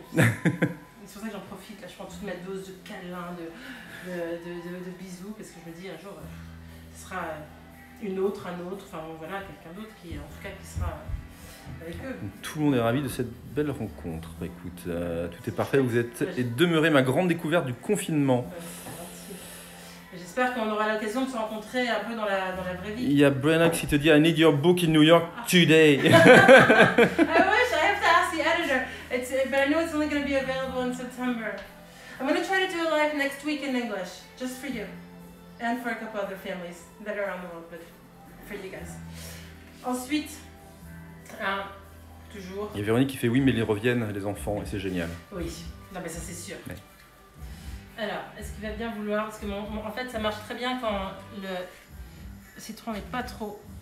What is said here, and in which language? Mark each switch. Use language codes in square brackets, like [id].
[fr] C'est pour ça que j'en profite. Là, je prends toute ma dose de câlins, de bisous, parce que je me dis un jour, ce sera un autre, enfin voilà, quelqu'un d'autre qui, en tout cas, qui sera avec eux. Tout le monde est ravi de cette belle rencontre. Écoute, tout est parfait. Vous êtes et demeurez ma grande découverte du confinement. J'espère qu'on aura l'occasion de se rencontrer un peu dans la vraie vie. Il y a Brenna qui te dit [en] I need your book in New York today. I wish I have to ask the editor. But I know it's only going to be available in September. I'm going to try to do a live next week in English, just for you, and for a couple other families that are around the world, but for you guys. [fr] Ensuite, toujours. Il y a Véronique qui fait oui, mais ils reviennent, les enfants, et c'est génial. Oui, non mais ça c'est sûr. Ouais. Alors, est-ce qu'il va bien vouloir? Parce que en fait, ça marche très bien quand le citron n'est pas trop.